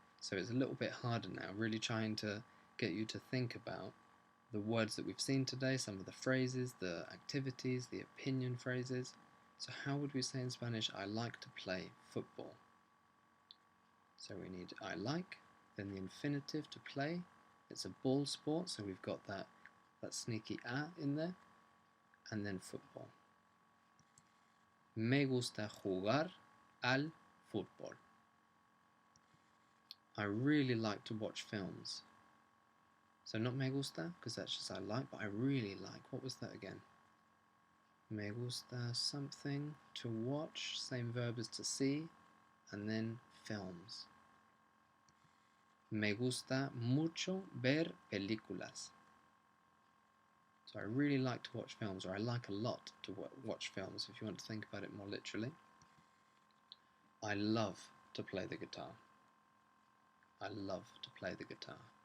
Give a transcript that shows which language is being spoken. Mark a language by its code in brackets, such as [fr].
[en] So it's a little bit harder now, really trying to get you to think about the words that we've seen today, some of the phrases, the activities, the opinion phrases. So how would we say in Spanish, I like to play football? So we need I like, then the infinitive to play. It's a ball sport, so we've got that sneaky a in there, and then football. [es] Me gusta jugar al fútbol. [en] I really like to watch films. So not [es] me gusta, [en] because that's just I like, but I really like. What was that again? [es] Me gusta [en] something to watch, same verb as to see, and then films. [es] Me gusta mucho ver películas. [en] So I really like to watch films, or I like a lot to watch films, if you want to think about it more literally. I love to play the guitar. I love to play the guitar.